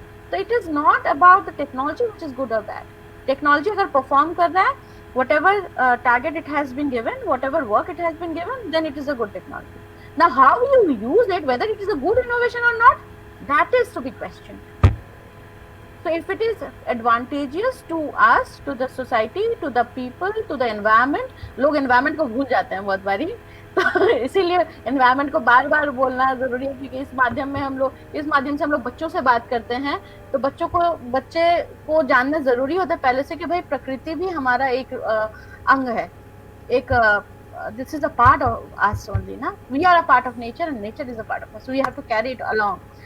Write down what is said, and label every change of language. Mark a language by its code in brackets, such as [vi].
[en] तो it is not about the technology which is good और bad. [hi] Technology अगर perform कर रहा है, [en] whatever target it has been given, whatever work it has been given, then it is a good technology. Now how you use it, whether it is a good innovation or not, that is to be questioned. So if it is advantageous to us, to the society, to the people, to the environment, [hi] लोग environment को भूल जाते हैं बहुत बारी, तो इसीलिए environment को बार बार बोलना जरूरी है, क्योंकि इस माध्यम से हम लोग बच्चों से बात करते हैं, तो बच्चे को जानना जरूरी होता है पहले से कि भाई प्रकृति भी हमारा एक अंग है, एक [en] this is a part of us only, ना, we are a part of nature and nature is a part of us, so we have to carry it along.